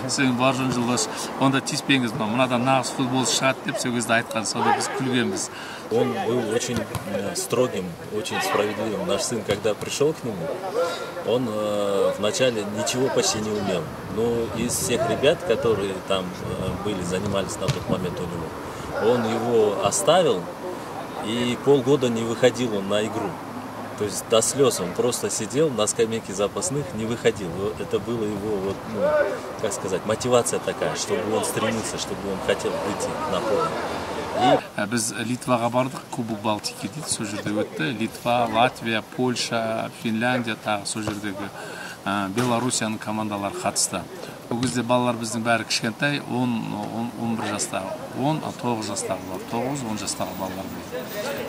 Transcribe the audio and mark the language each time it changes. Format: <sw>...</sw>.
<kk>Содан Бауыржан Жолдаш: онда тиіспеңіз, мынадан нағыз футболшы шығады деп сол кезде айтқан, сонда біз күлгенбіз.</kk> <ru>Он был очень строгим, очень справедливым. Наш сын, когда пришел к нему, он вначале ничего почти не умел. Но из всех ребят, которые там были, занимались на тот момент у него, он его оставил, и полгода не выходил он на игру. То есть до слез он просто сидел на скамейке запасных, не выходил. Это было его, как сказать, мотивация такая, чтобы он стремился, чтобы он хотел выйти на поле.</ru> <kk>Біз Литваға бардық, Кубок Балтики дейді, сол жерде өтті. Литва, Латвия, Польша, Финляндия, тағы сол жердегі Белорусияның командалары қатысты. Ол кезде балалар біздің бәрі кішкентай, 10-11 жастағы, 10-9 жастағы бар, 9-10 жастағы балалар болды.</kk>